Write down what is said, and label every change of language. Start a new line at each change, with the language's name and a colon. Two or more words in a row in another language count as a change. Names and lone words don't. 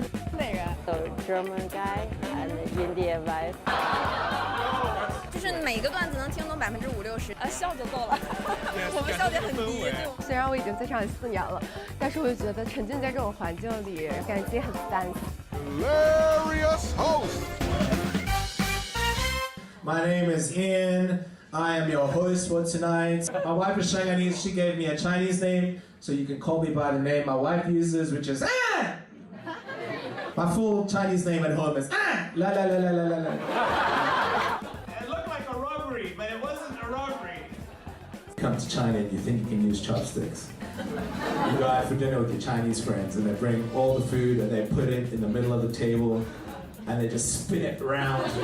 Chinese: 哪个
English: So German guy and Indian wife.
Chinese: 就是每个段子能听懂50%-60%，笑就够了。我们笑点很低。虽然我已经在上海4年了，但是我就觉得沉浸在这种环境里，感觉自己很 fancy。
English: Hilarious host. My name is Ian. I am your host for tonight. My wife is Chinese. She gave me a Chinese name, so you can call me by the name my wife uses, which is Ah! My full Chinese name at home is Ah! La la la la la la la. It looked like a robbery, but it wasn't a robbery. Come to China and you think you can use chopsticks. You go out for dinner with your Chinese friends and they bring all the food and they put it in the middle of the table and they just spin it around.